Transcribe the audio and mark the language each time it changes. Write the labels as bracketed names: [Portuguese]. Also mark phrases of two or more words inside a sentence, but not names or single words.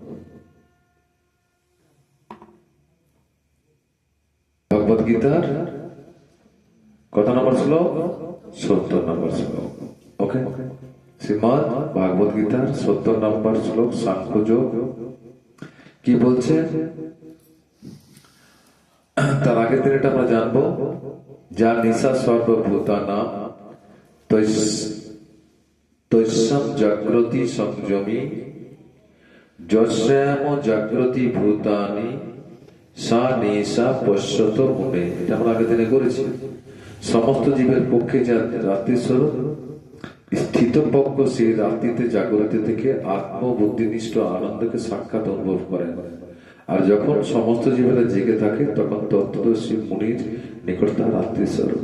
[Bangla] ভগবত গীতার কত নম্বর শ্লোক? 70 নম্বর শ্লোক। ওকে, শ্রীমদ ভাগবত গীতার 70 নম্বর শ্লোক, সাংখ্য যোগ। কি বলছে তার আগের দিন এটা আমরা জানবো। [Sanskrit] যা নিশা সর্বভূতানাম তৈসম জাগ্রতি সংযমী যস্যাম জাগ্রতি ভূতানি সা নিশা পশ্যত মুনে। [Bangla] এটা আমরা আগের দিনে করেছি। সমস্ত জীবের পক্ষে যা রাত্রি স্বরূপ স্থিতপজ্ঞ সেই রাত্রিতে জাগরিত থেকে আত্মবুদ্ধিনিষ্ঠ আনন্দকে সাক্ষাৎ অনুভব করেন। আর যখন সমস্ত জীবেরা জেগে থাকে তখন তত্ত্বদর্শী মুনির নিকট তার রাত্রি স্বরূপ।